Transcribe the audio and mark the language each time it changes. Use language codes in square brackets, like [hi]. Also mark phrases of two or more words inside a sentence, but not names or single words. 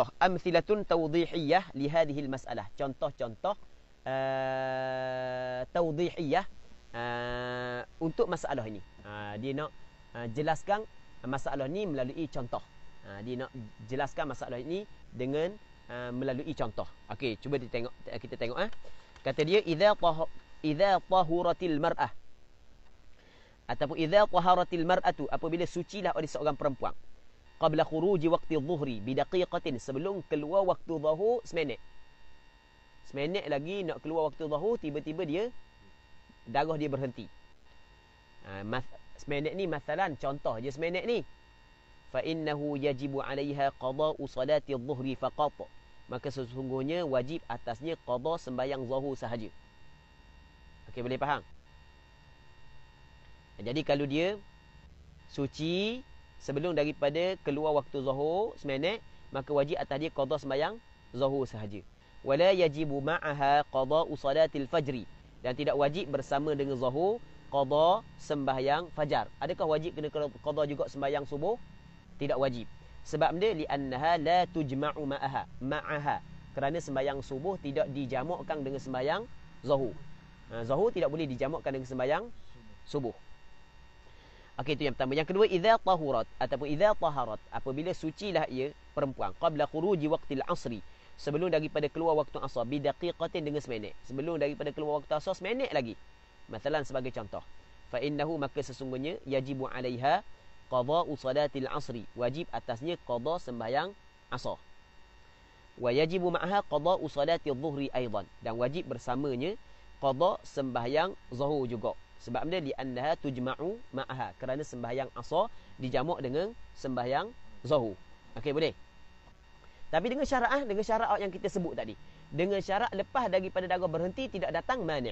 [ar] أمثلة توضيحية لهذه المسألة. [ms] Contoh-contoh tawdihiyah untuk masalah ini. Dia nak jelaskan masalah ini melalui contoh. Dia nak jelaskan masalah ini dengan melalui contoh. Okey, cuba kita tengok. Kata dia [ar] إذا طهرت المرأة [ms] ataupun [ar] إذا طهرت المرأة, [ms] apabila sucilah oleh seorang perempuan, [ar] قبل خروج وقت الظهر بدقيقة, [ms] sebelum keluar waktu zuhur seminit. Seminit lagi nak keluar waktu zuhur, tiba-tiba dia darah dia berhenti. Seminit ni masalan contoh je seminit ni. [ar] فإنه يجب عليها قضاء صلاة الظهر فقط. [ms] Maka sesungguhnya wajib atasnya qada sembahyang zuhur sahaja. Okey, boleh faham? Jadi kalau dia suci sebelum daripada keluar waktu zuhur seminit, maka wajib atas dia qada sembahyang zuhur sahaja. [ar] ولا يجب معها قضاء صلاة الفجر, [ms] dan tidak wajib bersama dengan zuhur qada sembahyang fajar. Adakah wajib kena qada juga sembahyang subuh? Tidak wajib. Sebab dia [ar] لأنها لا تجمع معها. [ms] Kerana sembahyang subuh tidak dijamakkan dengan sembahyang zuhur. Zuhur tidak boleh dijamakkan dengan sembahyang subuh. Okey, itu yang pertama. Yang kedua, [ar] إذا طهرت [ms] ataupun [ar] إذا طهرت, [ms] apabila sucilah ia perempuan [ar] قبل خروج وقت العصر, [ms] sebelum daripada keluar waktu asar, bidaqiqatin, dengan seminit. Sebelum daripada keluar waktu asar seminit lagi. Masalan sebagai contoh, [ar] فإنه, [ms] maka sesungguhnya [ar] يجب عليها قضاء صلاة العصر, [ms] wajib atasnya qada sembahyang asar. [ar] ويجب معها قضاء صلاة الظهر أيضا, [ms] dan wajib bersamanya qada sembahyang zuhur juga. Sebab dia [ar] لأنها تجمع معها, [ms] kerana sembahyang asar dijamak dengan sembahyang zuhur. Okey, boleh. Tapi dengan syarat yang kita sebut tadi. Dengan syarat lepas daripada darah berhenti tidak datang mani'.